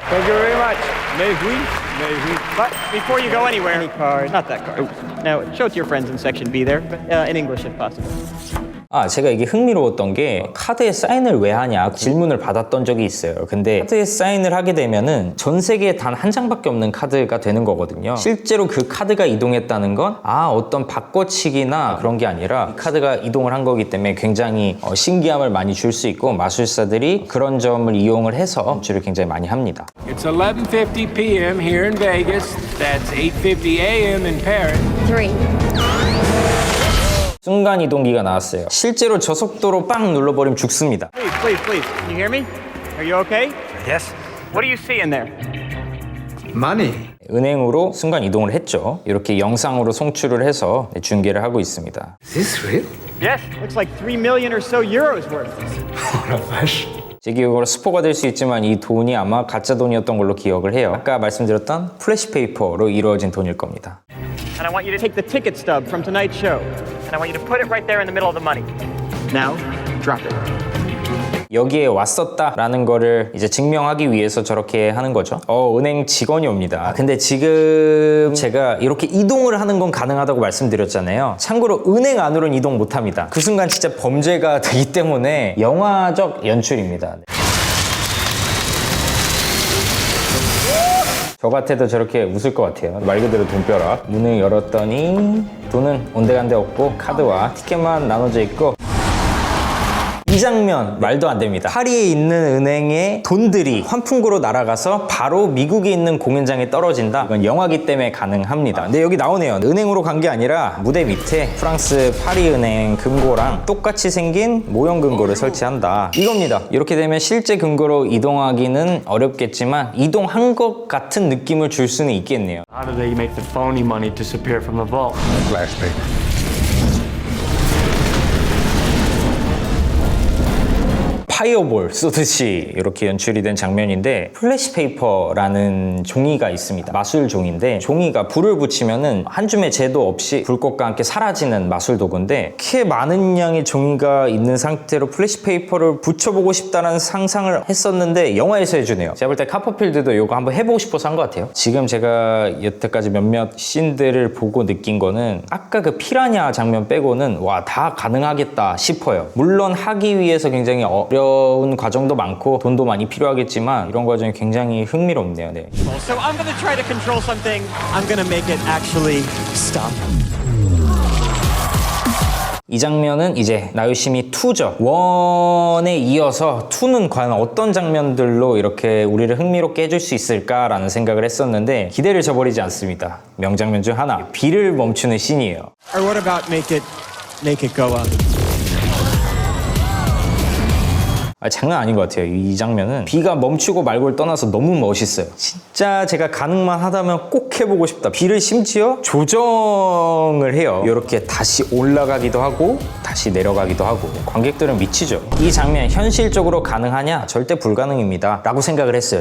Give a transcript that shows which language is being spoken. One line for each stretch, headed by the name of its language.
English: Thank you very much. Maybe. But before you go anywhere, any card, not that card. Now, show it to your friends in section B there, in English if possible.
Korean: 제가 이게 흥미로웠던 게 카드에 사인을 왜 하냐 질문을 받았던 적이 있어요. 근데 카드에 사인을 하게 되면은 전 세계에 단 한 장밖에 없는 카드가 되는 거거든요. 실제로 그 카드가 이동했다는 건 어떤 바꿔치기나 그런 게 아니라 카드가 이동을 한 거기 때문에 굉장히 신기함을 많이 줄 수 있고 마술사들이 그런 점을 이용을 해서 연출을 굉장히 많이 합니다.
English: It's 11:50 p.m. here in Vegas. That's 8:50 a.m. in Paris. 3.
Korean: 순간이동기가 나왔어요. 실제로 저 속도로 빵 눌러버리면 죽습니다.
English: Please. Can you hear me? Are you okay? Yes. What do you see in there? Money.
Korean: 은행으로 순간 이동을 했죠. 이렇게 영상으로 송출을 해서 중계를 하고 있습니다.
English: Is this real? Yes. Looks like 3 million or so euros worth.
Korean: 제 기억으로 스포가 될 수 있지만 이 돈이 아마 가짜 돈이었던 걸로 기억을 해요. 아까 말씀드렸던 플래시페이퍼로 이루어진 돈일 겁니다.
English: And I want you to take the ticket stub from tonight's show, and I want you to put it right there in the middle of the money. Now, drop it.
Korean: 여기에 왔었다라는 거를 이제 증명하기 위해서 저렇게 하는 거죠. 은행 직원이 옵니다. 근데 지금 제가 이렇게 이동을 하는 건 가능하다고 말씀드렸잖아요. 참고로 은행 안으로는 이동 못 합니다. 그 순간 진짜 범죄가 되기 때문에 영화적 연출입니다. 저 같아도 저렇게 웃을 것 같아요. 말 그대로 돈벼락. 문을 열었더니 돈은 온데간데 없고 카드와 티켓만 나눠져 있고, 이 장면 말도 안 됩니다. 파리에 있는 은행의 돈들이 환풍구로 날아가서 바로 미국에 있는 공연장에 떨어진다. 이건 영화기 때문에 가능합니다. 근데 여기 나오네요. 은행으로 간 게 아니라 무대 밑에 프랑스 파리 은행 금고랑 똑같이 생긴 모형 금고를 설치한다. 이겁니다. 이렇게 되면 실제 금고로 이동하기는 어렵겠지만 이동한 것 같은 느낌을 줄 수는 있겠네요.
English: How do they make the phony money disappear from the vault?
Korean: 파이어볼 쏘듯이 이렇게 연출이 된 장면인데, 플래시페이퍼라는 종이가 있습니다. 마술 종인데, 종이가 불을 붙이면은 한 줌의 재도 없이 불꽃과 함께 사라지는 마술 도구인데, 이렇게 많은 양의 종이가 있는 상태로 플래시페이퍼를 붙여보고 싶다는 상상을 했었는데 영화에서 해주네요. 제가 볼 때 카퍼필드도 이거 한번 해보고 싶어서 한 것 같아요. 지금 제가 여태까지 몇몇 씬들을 보고 느낀 거는 아까 그 피라냐 장면 빼고는 와, 다 가능하겠다 싶어요. 물론 하기 위해서 굉장히 어려운 과정도 많고 돈도 많이 필요하겠지만 이런 과정이 굉장히 흥미롭네요. 네.
English: So I'm gonna try to control something. I'm gonna make it actually stop.
Korean: 이 장면은 이제 나요시미 2죠. 1에 이어서 2는 과연 어떤 장면들로 이렇게 우리를 흥미롭게 해줄 수 있을까라는 생각을 했었는데 기대를 저버리지 않습니다. 명장면 중 하나, 비를 멈추는 씬이에요.
English: Or what about make it go up?
Korean: 장난 아닌 것 같아요. 이 장면은 비가 멈추고 말고를 떠나서 너무 멋있어요. 진짜 제가 가능만 하다면 꼭 해보고 싶다. 비를 심지어 조정을 해요. 이렇게 다시 올라가기도 하고 다시 내려가기도 하고. 관객들은 미치죠. 이 장면 현실적으로 가능하냐? 절대 불가능입니다 라고 생각을 했어요.